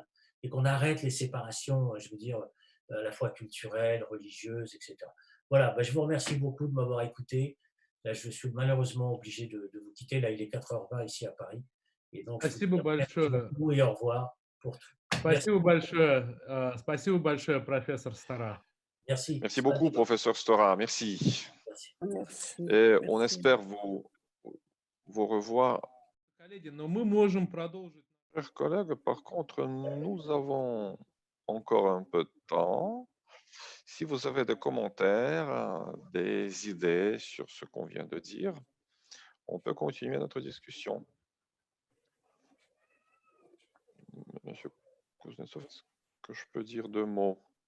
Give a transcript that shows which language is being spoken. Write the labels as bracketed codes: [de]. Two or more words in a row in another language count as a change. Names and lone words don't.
[fr] Et qu'on arrête les séparations, je veux dire, à la fois culturelles, religieuses, etc. Voilà, je vous remercie beaucoup de m'avoir écouté. Là, je suis malheureusement obligé de vous quitter. Là, il est 4h20 ici à Paris. Et donc, je vous [ru] Спасибо [fr] dis merci [ru] большое. [fr] beaucoup et au revoir pour tout. Merci. [ru] Спасибо большое, профессор Стара. [fr] Merci. Merci beaucoup, professeur Stora. Merci. Merci. Merci. Et on Merci. espère vous revoir. [ru] Коллеги, но мы можем продолжить. [fr] Chers collègues, par contre, nous avons encore un peu de temps. Si vous avez des commentaires, des idées sur ce qu'on vient de dire, on peut continuer notre discussion. Monsieur Kuznetsov, est-ce que je peux dire deux mots?